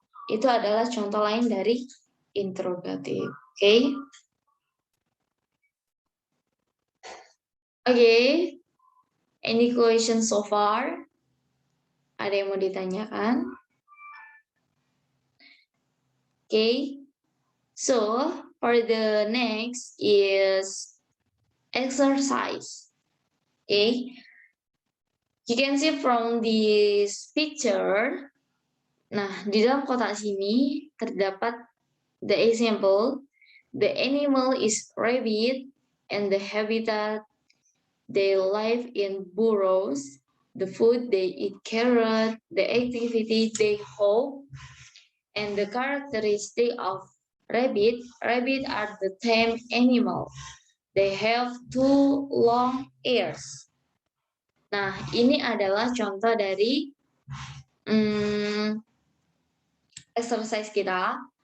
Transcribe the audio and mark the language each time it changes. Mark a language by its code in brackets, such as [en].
[id] Itu adalah contoh lain dari interrogative. Okay. [en] Okay. Any question so far? [id] Ada yang mau ditanyakan? [en] Okay. So for the next is exercise. Okay. You can see from this picture. [id] Nah, di dalam kotak sini terdapat [en] the example. The animal is rabbit and the habitat they live in burrows. The food they eat carrot. The activity they hope. And the characteristic of rabbit. Rabbit are the tame animal. They have 2 long ears. [id] Nah, ini adalah contoh dari exercise kita.